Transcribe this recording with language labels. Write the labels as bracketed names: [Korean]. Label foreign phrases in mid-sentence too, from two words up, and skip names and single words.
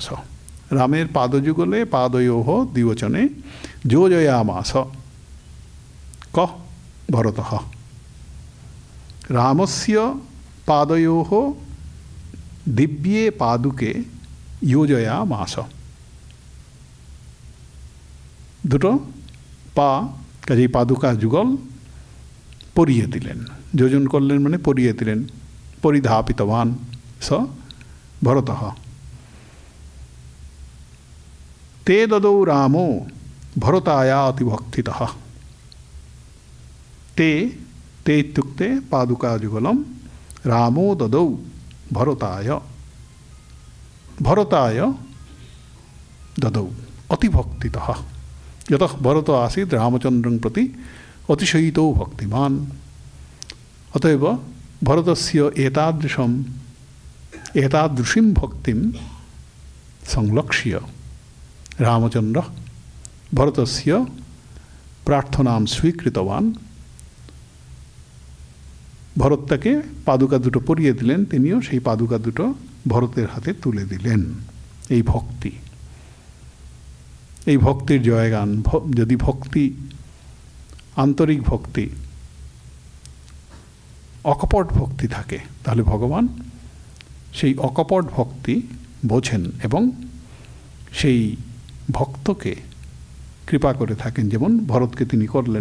[Sanskrit] रामेर पादयुगले पादयोः द्विवचने योजयामास। कः भरतः रामस्य पादयोः दिव्ये पादुके योजयामास। [Bangla] দুটো পা কাজেই পাদুকা যুগল পরিয়ে দিলেন, যোজন করলেন মানে পরিয়ে দিলেন। [Sanskrit] পরিধাপিতবান স ভরতঃ তে দদৌ রামো ভরতায়া অতিভক্তিতঃ। ते ते इत्युक्ते पादुकाजुगलं रामो ददौ भरताय भरताय ददौ अतिभक्तितः। यतः भरत आसीत् रामचन्द्रं प्रति अतिशयितो भक्तिमान्। अतएव भरतस्य एतादृशीं भक्तिं संलक्ष्य रामचन्द्रः भरतस्य प्रार्थनां स्वीकृतवान्। [Bangla] ভরত তাকে পাদুকা দুটো পরিয়ে দিলেন, তিনিও সেই পাদুকা দুটো ভরতের হাতে তুলে দিলেন। এই ভক্তি, এই ভক্তির জয়গান। যদি ভক্তি, আন্তরিক ভক্তি, অকপট ভক্তি থাকে তাহলে ভগবান সেই অকপট ভক্তি বোঝেন এবং সেই ভক্তকে কৃপা করে থাকেন, যেমন ভরতকে তিনি করলেন।